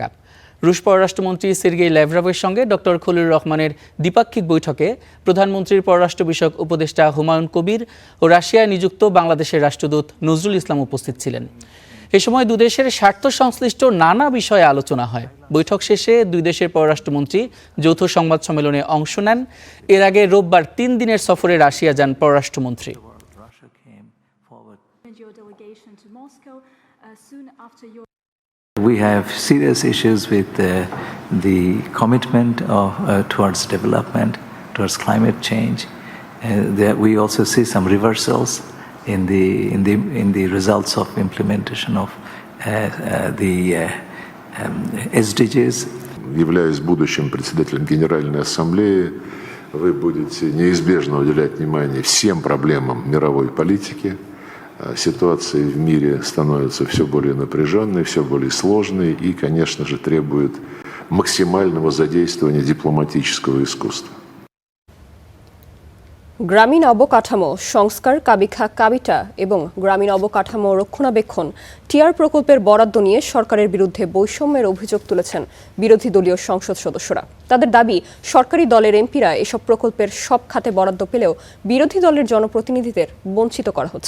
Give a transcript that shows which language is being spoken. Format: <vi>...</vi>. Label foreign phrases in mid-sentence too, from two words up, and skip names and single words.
<bn>রুশ পররাষ্ট্রমন্ত্রী সের্গেই ল্যাভরভের সঙ্গে ডক্টর খলিলুর রহমানের দ্বিপাক্ষিক বৈঠকে প্রধানমন্ত্রীর পররাষ্ট্র বিষয়ক উপদেষ্টা হুমায়ুন কবির ও রাশিয়ায় নিযুক্ত বাংলাদেশের রাষ্ট্রদূত নজরুল ইসলাম উপস্থিত ছিলেন। এ সময় দুই দেশের স্বার্থ সংশ্লিষ্ট নানা বিষয়ে আলোচনা হয়। বৈঠক শেষে দুই দেশের পররাষ্ট্রমন্ত্রী যৌথ সংবাদ সম্মেলনে অংশ নেন। এর আগে রোববার 3 দিনের সফরে রাশিয়া যান পররাষ্ট্রমন্ত্রী।</bn> <en>We have serious issues with the commitment of towards development, towards climate change. That we also see some reversals in the results of implementation of the SDGs.</en> <ru>Являясь будущим председателем Генеральной Ассамблеи, вы будете неизбежно уделять внимание всем проблемам мировой политики. Ситуация в мире становится все более напряженной, все более сложной и, конечно же, требует максимального задействования дипломатического искусства.</ru> <bn>গ্রামীণ অবকাঠামো সংস্কার, কাবিখা কাবিটা এবং গ্রামীণ অবকাঠামো রক্ষণাবেক্ষণ টিআর প্রকল্পের বরাদ্দ নিয়ে সরকারের বিরুদ্ধে বৈষম্যের অভিযোগ তুলেছেন বিরোধী দলীয় সংসদ সদস্যরা। তাদের দাবি, সরকারি দলের এমপিরা এসব প্রকল্পের সব খাতে বরাদ্দ পেলেও বিরোধী দলের জনপ্রতিনিধিদের বঞ্চিত করা হচ্ছে।</bn>